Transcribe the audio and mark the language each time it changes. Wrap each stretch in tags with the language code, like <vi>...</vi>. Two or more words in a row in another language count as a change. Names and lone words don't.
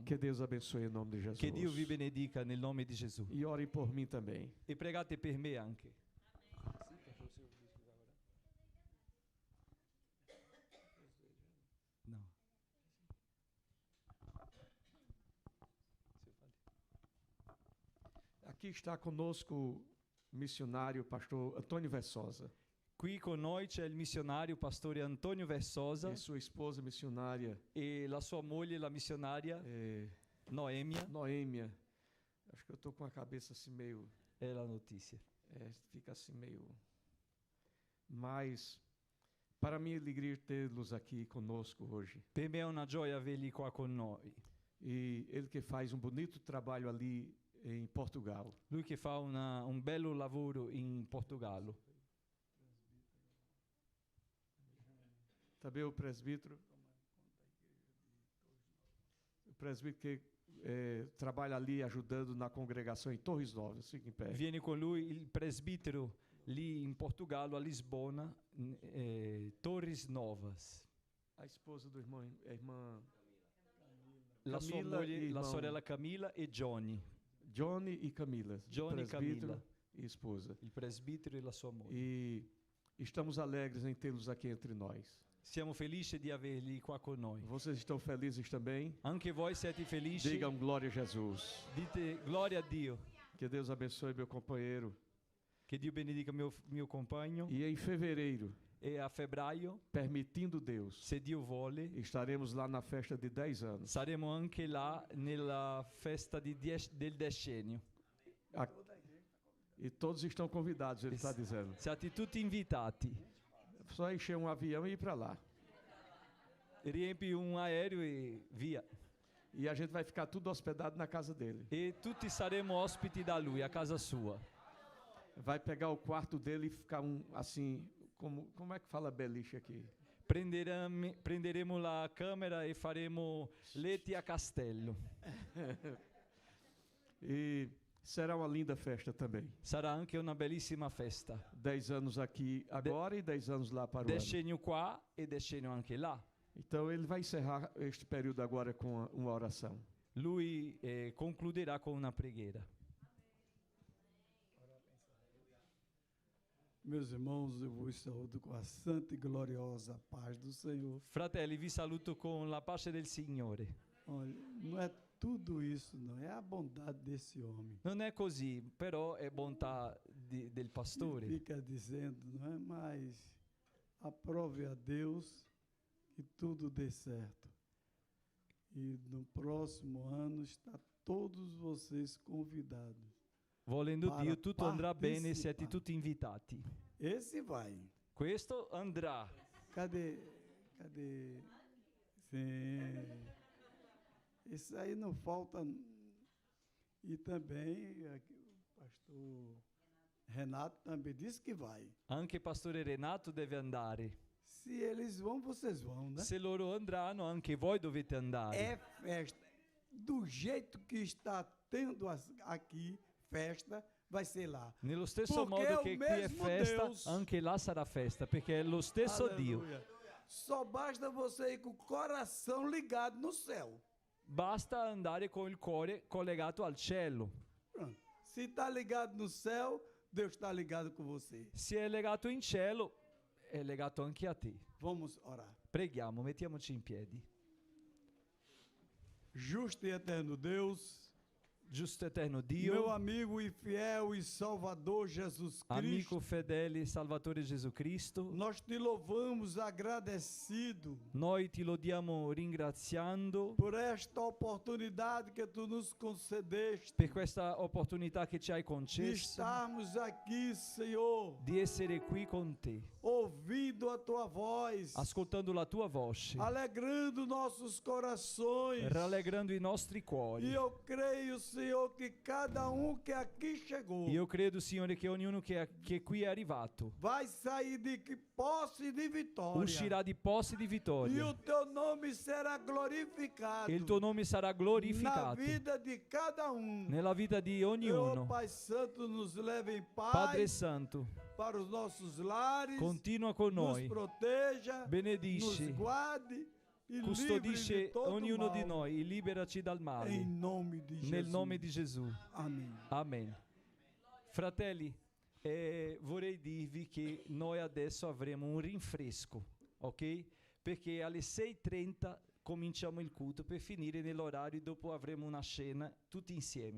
<pt>Que Deus abençoe em nome de Jesus.</pt> <it>Che Dio vi benedica nel nome di Gesù.</it> <pt>E ore por mim também.</pt> <it>E pregate per me anche. No.</it> <pt>Aqui está conosco o missionário pastor Antônio Versosa</pt> <it>Qui con noi c'è il missionario pastore Antonio Versosa</it> <pt>e sua esposa missionária</pt> <it>e la sua moglie, la missionaria Noemia.</it> <pt>Noêmia. Acho que eu estou com a cabeça assim meio,</pt> <it>È la notizia.</it> <pt>fica assim meio. Mas para mim é alegria tê-los aqui conosco hoje.</pt> <it>Per me è una gioia averli qua con noi.</it> <pt>E ele que faz bonito trabalho ali em Portugal.</pt> <it>Lui che fa un bello lavoro in Portogallo.</it> <pt>Também o presbítero que trabalha ali ajudando na congregação em Torres Novas. Fica em pé.</pt> <it>Viene con lui il presbitero lì in Portogallo, a Lisbona, Torres Novas.</it> <pt>A esposa do irmão, a irmã</pt> <it>La sua Camilla moglie, e la</it> <pt>irmão.</pt> <it>sorella Camilla e Johnny.</it> <pt>Johnny e Camila. Johnny e presbítero Camilla. e esposa.</pt> <it>Il presbitero e la sua moglie.</it> <pt>E estamos alegres em tê-los aqui entre nós.</pt> <it>Siamo felici di averli qua con noi.</it> <pt>Vocês estão felizes também?</pt> <it>Anche voi siete felici?</it> <pt>Digam glória a Jesus.</pt> <it>Dite gloria a Dio.</it> <pt>Que Deus abençoe meu companheiro.</pt> <it>Che Dio benedica mio compagno.</it> <pt>E em fevereiro,</pt> <it>E a febbraio,</it> <pt>permitindo Deus,</pt> <it>se Dio vuole,</it> <pt>estaremos lá na festa de 10 anos.</pt> <it>saremo anche là nella festa del decennio.</it> <pt>E todos estão convidados, ele está dizendo.</pt> <it>Siete tutti invitati.</it> <pt>Só encher um avião e ir para lá.</pt> <it>Riempi un aereo e via.</it> <pt>E a gente vai ficar tudo hospedado na casa dele.</pt> <it>E tutti saremo ospiti da lui, a casa sua.</it> <pt>Vai pegar o quarto dele e ficar assim, como é que fala beliche aqui?</pt> <it>Prenderemo la camera e faremo letti a castello.</it> <pt>E será uma linda festa também.</pt> <it>Sarà anche una bellissima festa.</it> <pt>10 anos aqui agora e 10 anos lá para o ano.</pt> <it>Decennio qua e decennio anche là.</it> <pt>Então ele vai encerrar este período agora com uma oração.</pt> <it>Lui concluderà con una preghiera.</it> <pt>Meus irmãos, eu vos saúdo com a santa e gloriosa paz do Senhor.</pt> <it>Fratelli, vi saluto con la pace del Signore.</it> <pt>Olha, não é tudo isso, não é a bondade desse homem.</pt> <it>Non è così, però è bontà del pastore.</it> <pt>Fica dizendo, não é? Mas aprove a Deus que tudo dê certo. E no próximo ano está todos vocês convidados.</pt> <it>Volendo</it> <pt>Para</pt> <it>Dio, tutto andrà bene, partecipar. siete tutti invitati.</it> <pt>Esse vai.</pt> <it>Questo andrà.</it> <pt>Cadê? Sim. Isso aí não falta. E também o pastor Renato também disse que vai.</pt> <it>Anche pastore Renato deve andare.</it> <pt>Se eles vão, vocês vão, né?</pt> <it>Se loro andranno, anche voi dovete andare.</it> <pt>É festa. Do jeito que está tendo aqui festa, vai ser lá.</pt> <it>Nello stesso</it> <pt>Porque</pt> <it>modo</it> <pt>é o</pt> <it>che qui è</it> <pt>mesmo</pt> <it>festa,</it> <pt>Deus.</pt> <it>anche là sarà festa, perché è lo stesso Dio.</it> <pt>Aleluia. Só basta você ir com o coração ligado no céu.</pt> <it>Basta andare con il cuore collegato al cielo.</it> <pt>Pronto. Se está ligado no céu, Deus está ligado com você.</pt> <it>Se è legato in cielo, è legato anche a te.</it> <pt>Vamos orar.</pt> <it>Preghiamo, mettiamoci in piedi.</it> <pt>Justo e eterno Deus,</pt> <it>giusto eterno Dio,</it> <pt>meu amigo e fiel e Salvador Jesus Cristo,</pt> <it>amico fedele Salvatore Gesù Cristo,</it> <pt>nós te louvamos agradecido</pt> <it>noi ti lodiamo ringraziando</it> <pt>por esta oportunidade que tu nos concedeste</pt> <it>per questa opportunità che ci hai</it> <pt>de</pt> <it>concesso</it> <pt>estarmos aqui, Senhor,</pt> <it>di essere qui con te,</it> <pt>ouvindo a tua voz,</pt> <it>ascoltando la tua voce,</it> <pt>alegrando nossos corações.</pt> <it>rallegrando i nostri</it> <pt>E</pt> <it>cuori.</it> <pt>eu creio, Senhor, que cada que aqui chegou</pt> <it>Io credo, Signore, che ognuno che qui è arrivato</it> <pt>vai sair de que posse de vitória.</pt> <it>uscirà di posti di</it> <pt>E</pt> <it>vittoria</it> <pt>o teu nome será glorificado</pt> <it>e il tuo nome sarà</it> <pt>na</pt> <it>glorificato</it> <pt>vida de cada</pt> <it>nella vita di</it> <pt>Meu</pt> <it>ognuno.</it> <pt>Pai Santo, nos leve em</pt> <it>Padre</it> <pt>paz</pt> <it>Santo,</it> <pt>para os nossos lares,</pt> <it>continua con</it> <pt>nos</pt> <it>noi,</it> <pt>proteja, nos</pt> <it>benedisci,</it> <pt>guarde e livre de</pt> <it>custodisce</it> <pt>todo</pt> <it>ognuno</it> <pt>mal.</pt> <it>di noi, liberaci dal</it> <pt>Em</pt> <it>male,</it> <pt>nome de Jesus.</pt> <it>nel nome di Gesù.</it> <pt>Amém.</pt> <it>Amen. Fratelli, vorrei dirvi che noi adesso avremo un rinfresco, ok? Perché alle 6:30 cominciamo il culto per finire nell'orario, dopo avremo una cena tutti insieme.</it>